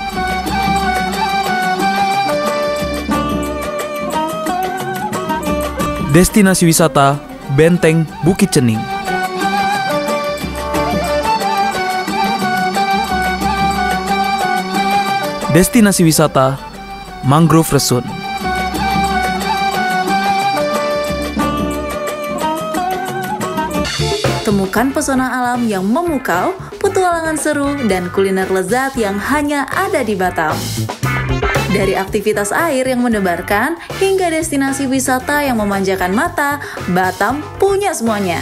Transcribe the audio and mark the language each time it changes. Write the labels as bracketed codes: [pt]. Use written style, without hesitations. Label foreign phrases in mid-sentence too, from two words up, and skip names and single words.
[id] Destinasi wisata, Benteng Bukit Cening. Destinasi wisata, Mangrove Resun. Temukan pesona alam yang memukau, petualangan seru, dan kuliner lezat yang hanya ada di Batam. Dari aktivitas air yang mendebarkan, hingga destinasi wisata yang memanjakan mata, Batam punya semuanya.